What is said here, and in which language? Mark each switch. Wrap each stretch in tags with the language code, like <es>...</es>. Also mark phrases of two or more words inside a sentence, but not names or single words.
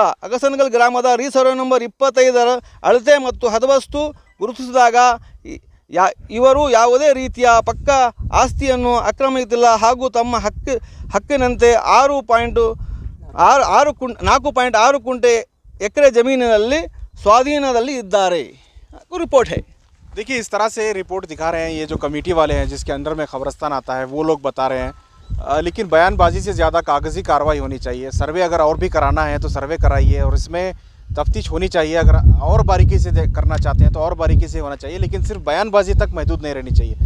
<kn>ಅಗಸನ್ಕಲ್ ಗ್ರಾಮದ ರೀಸರ್ವೆ ನಂಬರ್ 25 ಅಳತೆ ಮತ್ತು ಹದ್ದುಬಸ್ತು ಗುರುತಿಸಿದಾಗ ಇವರು ಯಾವುದೇ ರೀತಿಯ ಪಕ್ಕ ಆಸ್ತಿಯನ್ನು ಆಕ್ರಮಿಸಿಲ್ಲ ಹಾಗೂ ತಮ್ಮ ಹಕ್ಕಿನಂತೆ 4.6 ಕುಂಟೆ ಎಕರೆ ಜಮೀನಿನಲ್ಲಿ ಸ್ವಾಧೀನದಲ್ಲಿ ಇದ್ದಾರೆ.</kn> <hi>रिपोर्ट है। देखिए इस तरह से रिपोर्ट दिखा रहे हैं ये जो कमेटी वाले हैं जिसके अंदर में खबरस्तान आता है, वो लोग बता रहे हैं। लेकिन बयानबाजी से ज़्यादा कागज़ी कार्रवाई होनी चाहिए। सर्वे अगर और भी कराना है तो सर्वे कराइए और इसमें तफ्तीश होनी चाहिए। अगर और बारीकी से करना चाहते हैं तो और बारीकी से होना चाहिए, लेकिन सिर्फ बयानबाजी तक महदूद नहीं रहनी चाहिए।</hi>